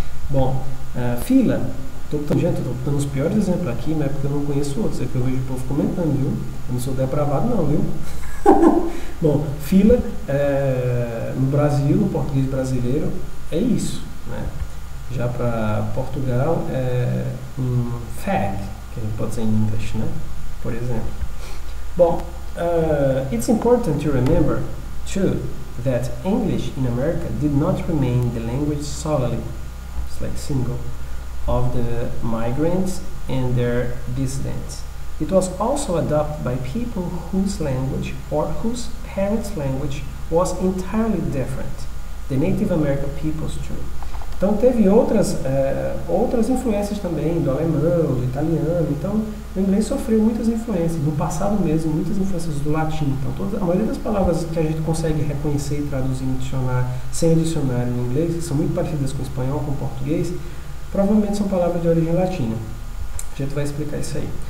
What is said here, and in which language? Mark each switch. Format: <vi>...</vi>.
<pt>Bom, fila. Estou dando os piores exemplos aqui, mas é porque eu não conheço outros, é que eu vejo o povo comentando, viu? Eu não sou depravado não, viu? Bom, fila no Brasil, no português brasileiro, é isso, né? Já para Portugal é um fag, que a gente pode dizer em inglês, né? Por exemplo.</pt> <en>Bom, it's important to remember, too, that English in America did not remain the language solely, it's like single, of the migrants and their descendants. It was also adopted by people whose language or whose parents' language was entirely different. The Native American peoples too.</en> <pt>Então teve outras influências também, do alemão, do italiano. Então o inglês sofreu muitas influências, no passado mesmo, muitas influências do latim. Então a maioria das palavras que a gente consegue reconhecer e traduzir no dicionário, sem dicionário em inglês, que são muito parecidas com o espanhol, com o português, provavelmente são palavras de origem latina. A gente vai explicar isso aí.</pt>